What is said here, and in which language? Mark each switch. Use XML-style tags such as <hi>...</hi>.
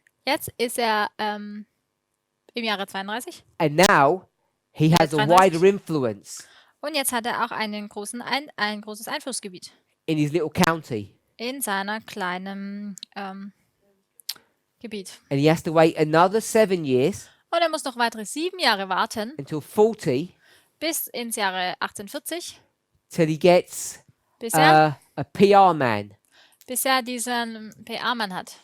<de>Jetzt ist er im Jahre 32.</de> <en>And now he has a</en> <de>33.</de> <en>wider influence</en> <de>Und jetzt hat er auch ein großes Einflussgebiet</de> <en>in his little county.</en> <de>in seiner kleinen Gebiet.</de> <en>And he has to wait another 7 years</en> <de>Und er muss noch weitere 7 Jahre warten,</de> <en>until 40</en> <de>bis ins Jahre 1840,</de> <en>till he gets</en> <de>bis er,</de> <en>a PR man.</en> <de>bis er diesen PR-Mann hat.</de>